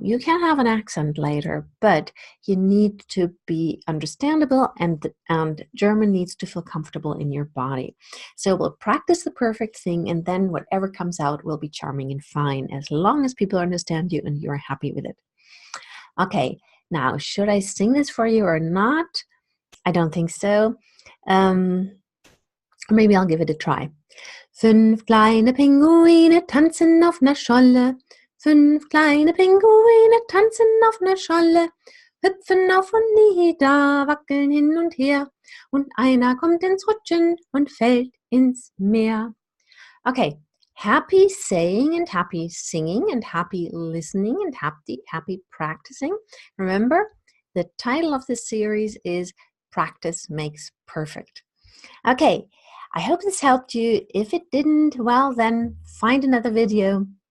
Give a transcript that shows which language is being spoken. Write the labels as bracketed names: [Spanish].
[English] You can have an accent later, but you need to be understandable, and German needs to feel comfortable in your body. So we'll practice the perfect thing, and then whatever comes out will be charming and fine, as long as people understand you and you're happy with it. Okay, now should I sing this for you or not? I don't think so. Maybe I'll give it a try. [German] 5 kleine Pinguine tanzen auf ner Scholle. 5 kleine Pinguine tanzen auf ner Scholle. Hüpfen auf und nieder, wackeln hin und her. Und einer kommt ins Rutschen und fällt ins Meer. [English] Okay, happy saying and happy singing and happy listening and happy practicing. Remember, the title of this series is Practice Makes Perfect. Okay, I hope this helped you. If it didn't, well, then find another video.